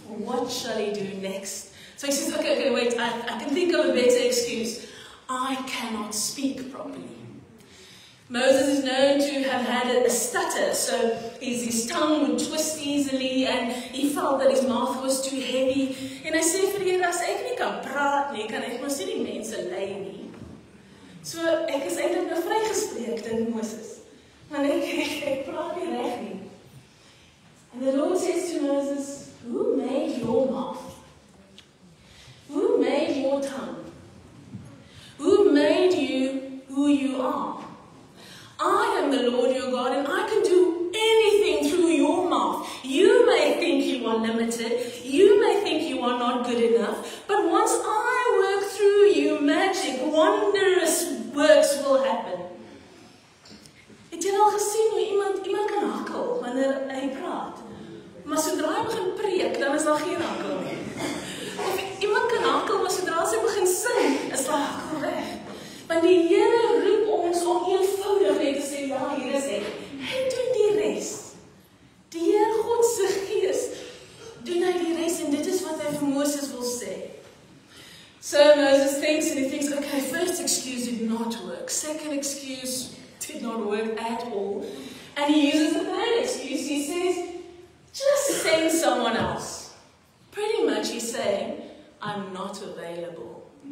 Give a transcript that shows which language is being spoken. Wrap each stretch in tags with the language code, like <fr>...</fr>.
<en>What shall he do next? So he says, okay, wait, I can think of a better excuse. I cannot speak properly. Moses is known to have had a stutter, so his tongue would twist easily and he felt that his mouth was too heavy.</en> <af>En hy sê vir die Here, as ek nie kan praat nie, kan ek mos nie die mense lei nie. So ek is eintlik nou vrygespreek, dink Moses. Maar ek praat nie reg nie.</af> <en>And the Lord says to Moses, who made your mouth? Who made your tongue? Who made you who you are? I am the Lord your God, and I can do anything through your mouth. You may think you are limited, you may think you are not good enough, but once I work through you, magic, wondrous works will happen.</en> <af>Het jy al gesien hoe iemand kan hakkel wanneer hy praat? Maar sodra hy begin preek, dan is daar geen hakkel nie. Of iemand kan hakkel, maar sodra hy begin sing, is daar hakkel weg. Want die Here roep ons om eenvoudig net te sê, ja, hier is ek. Hy doen die res. Die Heer God se Gees doen hy die res, en dit is wat hy vir Moses wil sê.</af> <en>So Moses thinks, and he thinks, okay, first excuse did not work. Second excuse did not work at all. And he uses a third excuse. He says, just send someone else. Pretty much he's saying, I'm not available.</en>